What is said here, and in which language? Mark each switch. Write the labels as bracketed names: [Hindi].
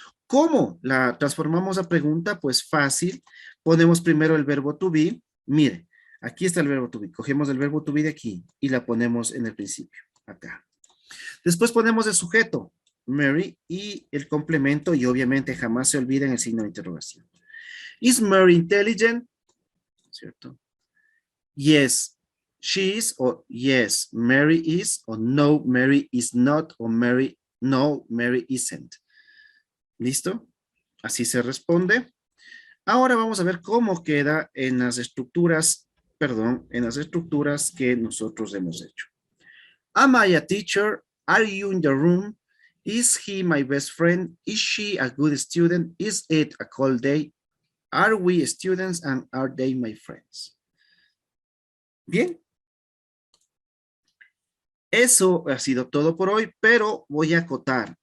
[Spanish] ¿Cómo la transformamos a pregunta? Pues fácil. Ponemos primero el verbo to be. Mire, aquí está el verbo to be. Cogemos el verbo to be de aquí y la ponemos en el principio. Acá. Después ponemos el sujeto, Mary, y el complemento, y obviamente jamás se olviden el signo de interrogación. [English] ¿Is Mary intelligent? ¿Cierto? Yes, she is, o yes, Mary is, o no, Mary is not, o Mary, no, Mary isn't. [Spanish] ¿Listo? Así se responde. Ahora vamos a ver cómo queda en las estructuras, en las estructuras que nosotros hemos hecho. [English] Am I a teacher? Are you in the room? Is he my best friend? Is she a good student? Is it a cold day? Are we students and are they my friends? [Spanish] Bien. Eso ha sido todo por hoy, pero voy a acotar.